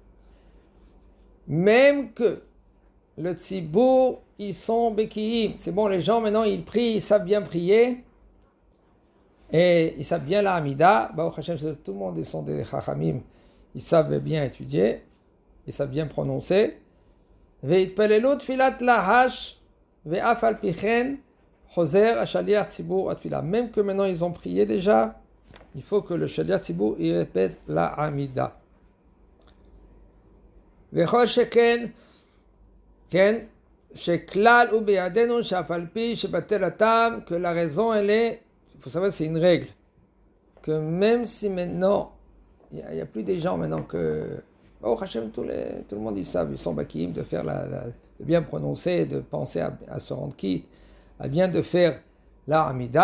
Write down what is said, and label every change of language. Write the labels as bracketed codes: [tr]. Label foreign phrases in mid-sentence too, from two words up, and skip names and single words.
[fr] Même que le Tzibour, ils sont Bekiim. C'est bon, les gens maintenant ils prient, ils savent bien prier. Et ils savent bien la Amida. [he] ברוך השם, [fr] tout le monde, ils sont des Chachamim. Ils savent bien étudier. Ils savent bien prononcer. [he] ויתפללו תפילת לחש ואף על פי כן חוזר השליח ציבור התפילה. [fr] Même que maintenant ils ont prié déjà, il faut que le [he] שליח ציבור [fr] il répète la Amida. [he] וכל שכן כן שכלל הוא בידינו שאף על פי שבטל טעמם, [fr] que la raison elle est, il faut savoir c'est une règle, que même si maintenant il n'y a plus des gens maintenant que oh Hachem, tout le monde ils savent, ils sont bakim de faire de bien prononcer, de penser à se rendre quitte, à bien de faire la Amida.